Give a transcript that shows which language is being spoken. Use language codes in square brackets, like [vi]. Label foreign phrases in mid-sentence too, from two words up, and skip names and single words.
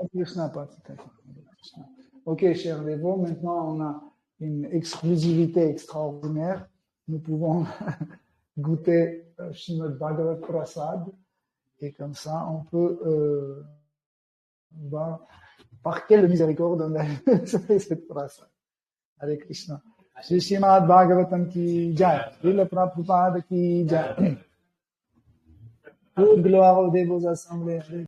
[sa] Hare Krishna, [fr] ok, cher Devo, maintenant on a une exclusivité extraordinaire. Nous pouvons goûter Srimad Bhagavad Prasad et comme ça on peut voir par quelle miséricorde on a cette Prasad. [sa] Hare Krishna. [hi] Shri Srimad Bhagavatam ki jai. Srila Prabhupada ki jai. [fr] Toute gloire aux dévots assemblés.